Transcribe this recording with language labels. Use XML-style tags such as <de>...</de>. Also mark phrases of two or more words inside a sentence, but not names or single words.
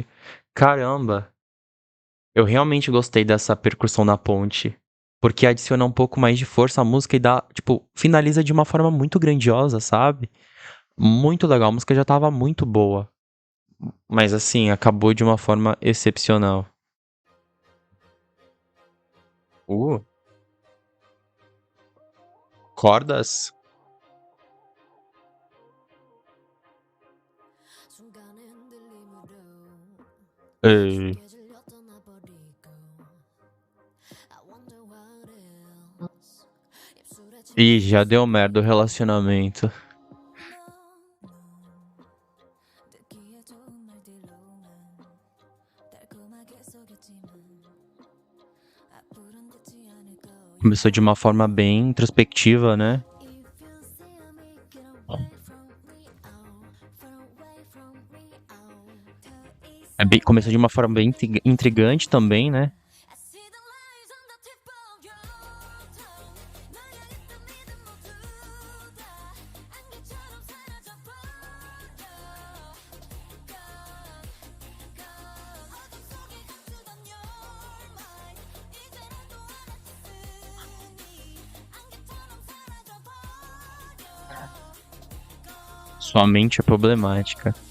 <pt>Caramba, eu realmente gostei dessa percussão na ponte, porque adiciona um pouco mais de força à música e dá, tipo, finaliza de uma forma muito grandiosa, sabe? Muito legal, a música já tava muito boa, mas assim, acabou de uma forma excepcional. Uh, cordas?</pt> <ko>순간에 흔들림으로 Ei. 쉽게 질려 떠나버리고</ko> <en>I wonder what else</en> <ko>입술에</ko> <pt>Ih, já</pt> <ko>침뱉어서</ko> <pt>deu merda o relacionamento.</pt> <ko>듣기에 좋은 말들로만 달콤하게 속였지만 앞으로는 듣지 않을 거야.</ko> <pt>Começou de uma forma bem introspectiva, né?</pt> <en>If you say I make it away from me, oh, far away from me,</en> <ko>oh, 더 이상</ko> <pt>Começou de uma forma bem intrigante também, né?</pt> <en>I see the lies on the tip of your tongue.</en> <ko>널 향했던 믿음 모두 다 안개처럼 사라져버려. 어둠 속에 감추던</ko> <en>your mind</en> <ko>이제라도 알아듣으니 안개처럼 사라져버려.</ko> <pt>Sua mente é problemática.</pt>